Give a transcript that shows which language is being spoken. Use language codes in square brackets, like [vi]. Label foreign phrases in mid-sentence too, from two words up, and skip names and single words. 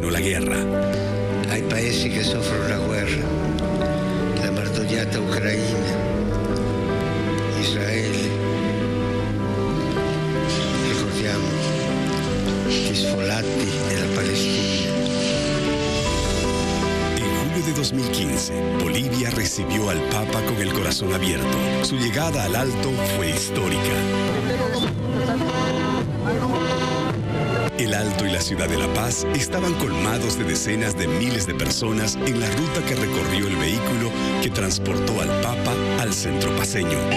[it] guerra. Hay paesi che soffrono la guerra, la martoriata Ucraina, Israele. Ricordiamo gli sfollati della Palestina. [es] En julio de 2015, Bolivia recibió al Papa con el corazón abierto. Su llegada al Alto fue histórica. El Alto y la ciudad de La Paz estaban colmados de decenas de miles de personas en la ruta que recorrió el vehículo que transportó al Papa al centro paceño.